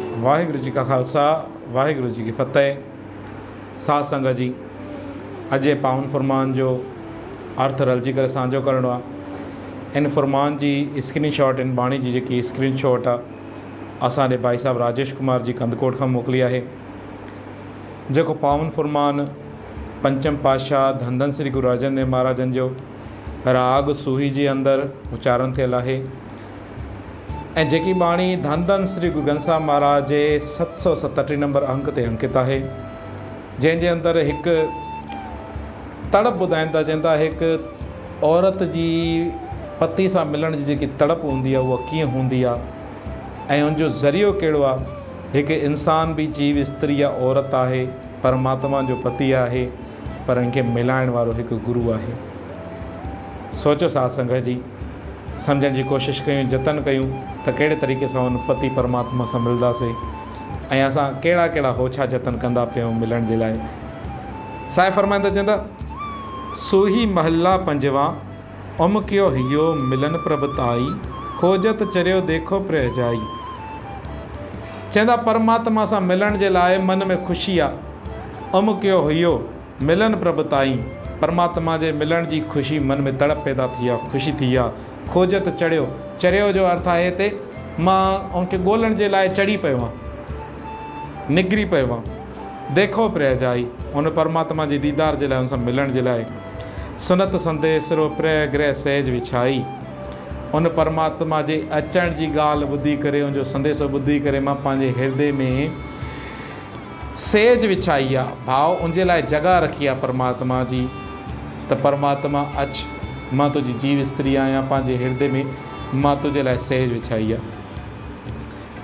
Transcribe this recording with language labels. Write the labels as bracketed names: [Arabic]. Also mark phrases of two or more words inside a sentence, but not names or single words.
[Punjabi] ਵਾਹਿਗੁਰੁ ਜੀ ਕਾ ਖਾਲਸਾ ਵਾਹਿਗੁਰੁ ਜੀ ਕੀ ਫਤੇਹ। [Sindhi] साध संगत जी, अज पावन फरमान जो अर्थ रलजी करे साझो करणो आहे। इन फरमान जी स्क्रीनशॉट, इन बाणी जी जेकी स्क्रीनशॉट आहे असांजे भाई साहब राजेश कुमार जी कंदकोट खां मोकिली आहे। जेको पावन फरमान पंचम पातशाह धन धन श्री गुरु अर्जन देव महाराजन जो राग सूही जे अंदरि उच्चारण थियल आहे। ऐं जेकी बाणी धन धन श्री गुरु ग्रंथ साहिब महाराज जे 737 नंबर अंक ते अंकित आहे, जंहिंजे अंदरि हिकु तड़प ॿुधाइनि था। चवनि था हिकु औरत जी पति सां मिलण जी जेकी तड़प हूंदी आहे उहा कीअं हूंदी आहे ऐं उनजो ज़रियो कहिड़ो आहे। हिकु इंसान बि जीव स्त्री या औरत आहे, परमात्मा जो पति आहे, पर इनखे मिलाइण वारो हिकु गुरु आहे। सोचो साध संगत जी, सम्झण जी कोशिशि कयूं, जतन कयूं त कहिड़े तरीक़े सां उन पति परमात्मा सां मिलंदासीं ऐं असां कहिड़ा कहिड़ा होछा जतन कंदा पियूं मिलण जे लाइ। साहिब फरमाईंदा, चवंदा [Punjabi] ਸੂਹੀ ਮਹਲਾ ਪੰਜਵਾ ਉਮਕਿਯੋ ਹਿਯੋ ਮਿਲਨ ਪ੍ਰਭਤਾਈ ਖੋਜਤ ਚਰਿਯੋ ਦੇਖੋ ਪ੍ਰਜਾਈ। [Sindhi] चवंदा परमात्मा सां मिलण जे लाइ मन में ख़ुशी आहे। [Punjabi] ਉਮਕਿਯੋ ਹਿਯੋ ਮਿਲਨ ਪ੍ਰਭਤਾਈ, [Sindhi] परमात्मा जे मिलण जी ख़ुशी मन में तड़प पैदा थी आहे, ख़ुशी थी आहे। [Punjabi] ਖੋਜਤ ਚੜ੍ਹਿਯੋ, [Sindhi] चरियो जो अर्थ आहे हिते मां उनखे ॻोल्हण जे लाइ चढ़ी पियो आहियां, निकिरी पियो आहियां। [Punjabi] ਦੇਖੋ ਪ੍ਰਜਾਈ, [Sindhi] उन परमात्मा जे दीदार जे लाइ, उन सां मिलण जे लाइ। [Punjabi] ਸੁਨਤ ਸੰਦੇਸ਼ ਰੋ ਪ੍ਰਯ ਗ੍ਰਹ ਸਹਜ ਵਿਛਾਈ, [Sindhi] उन परमात्मा जे अचण जी ॻाल्हि ॿुधी करे, उनजो संदेशो ॿुधी करे मां पंहिंजे हृदय में सेज विछाई आहे, भाव उनजे लाइ जॻह रखी आहे परमात्मा जी। त परमात्मा अच, मां तुंहिंजी जीव स्त्री आहियां, पंहिंजे हृदय में मां तुंहिंजे लाइ सेज विछाई आहे।